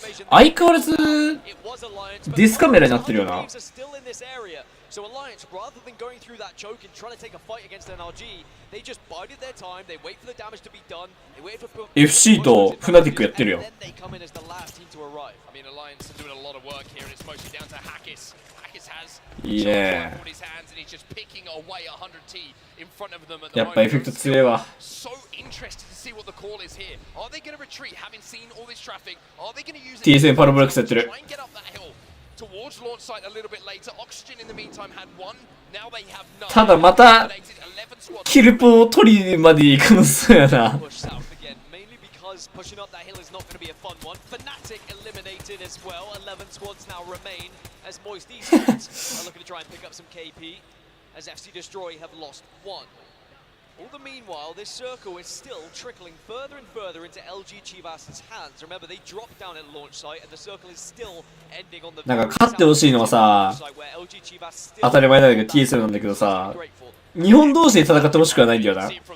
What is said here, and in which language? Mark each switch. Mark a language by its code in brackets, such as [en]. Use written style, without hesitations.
[ja] 相変わらずディスカメラになってるよな。 [en] So Alliance, rather than going through that choke and trying to take a fight against NRG, they just bided their time, they wait for the damage to be done, they wait for [ja] FC とフナティックやってるよ。 [en] then they come in as the last team to arrive. I mean, Alliance are doing a lot of work here and it's mostly down to Hackis. Hackis has Yeah. on his hands and he's just picking away 100T in front of them at the [ja] やっぱエフェクト強いわ。 [en] So interested to see what the call is here. Are they going to retreat having seen all this traffic? Are they going to use it [ja] TSM パラボラックスやってる。 [en] try and get up that hill? Towards launch site a little bit later. Oxygen in the meantime had one. Now they have none. [ja] ただまたキルポを取りまで行くのそうやな。 [en] Push south again, mainly because pushing up that hill is not going to be a fun one. Fnatic eliminated as well. 11 squads now remain as Moist Esports are looking to try and pick up some KP as FC Destroy have lost one. All the meanwhile, this circle is still trickling further and further into LG Chivas' hands. Remember, they dropped down at launch site, and the circle is still ending on the [ja] なんか勝ってほしいのはさ、当たり前なんだけど TSM なんだけどさ、日本同士で戦ってほしくはないんだよな。